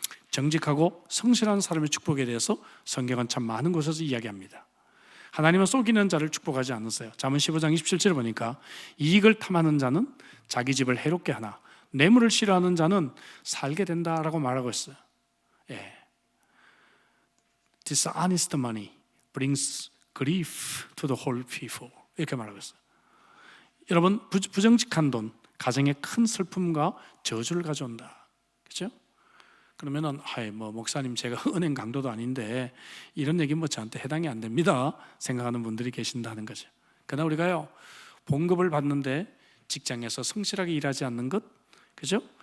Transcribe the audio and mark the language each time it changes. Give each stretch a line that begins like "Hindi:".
Korean: 정직하고 성실한 사람의 축복에 대해서 성경은 참 많은 곳에서 이야기합니다. 하나님은 속이는 자를 축복하지 않으세요. 잠언 15장 27절에 보니까 이익을 탐하는 자는 자기 집을 해롭게 하나 뇌물을 싫어하는 자는 살게 된다라고 말하고 있어요.
English: Dishonest money brings grief to the whole people.
Korean: 이렇게 말하고 있어요. 여러분, 부정직한 돈 가정에 큰 슬픔과 저주를 가져온다. 그렇죠? 그러면은 뭐 목사님 제가 은행 강도도 아닌데 이런 얘기 뭐 저한테 해당이 안 됩니다 생각하는 분들이 계신다는 거죠. 그러나 우리가요 봉급을 받는데 직장에서 성실하게 일하지 않는 것, 그죠?